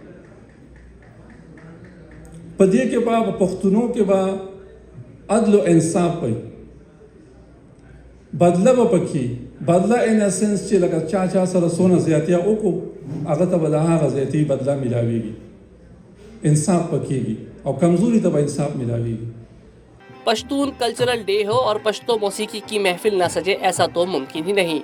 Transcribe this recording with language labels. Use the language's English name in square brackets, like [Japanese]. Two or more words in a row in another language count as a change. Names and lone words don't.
[Pashto] په دې کې به په پښتنو کې به عدل و انصاف وي، بدله به پکې بدله [English] in essence [Pashto] چې لکه چا سره څونه زیاتیا وکړو هغه ته به د هغه زیاتي بدله میلاویږي، انصاف پکېږي او کمزوري ته به انصاف میلاویږي. [Urdu] پشتون [English] cultural day [Urdu] ہو اور پشتو موسیقی کی محفل نہ سجے ایسا تو ممکن ہی نہیں.